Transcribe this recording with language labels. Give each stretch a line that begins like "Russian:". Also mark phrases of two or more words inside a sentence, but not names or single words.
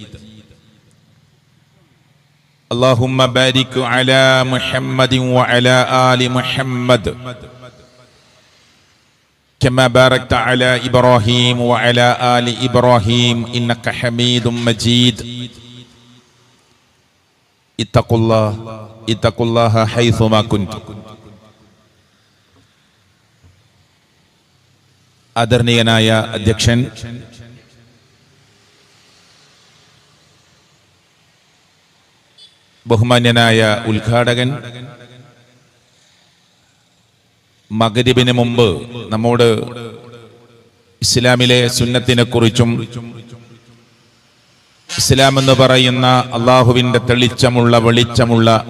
Arabic: اللهم بارك على محمد وعلى آل محمد كما باركت على إبراهيم وعلى آل إبراهيم إنك حميد مجيد. اتقوا الله حيثما كنتم.
Malayalam: ആദരണീയനായ അധ്യക്ഷൻ, ബഹുമാന്യനായ ഉദ്ഘാടകൻ, മഗ്രിബിന് മുമ്പ് നമ്മോട് ഇസ്ലാമിലെ സുന്നത്തിനെ കുറിച്ചും ഇസ്ലാം എന്ന് പറയുന്ന അള്ളാഹുവിന്റെ തെളിച്ചമുള്ള വെളിച്ചമുള്ള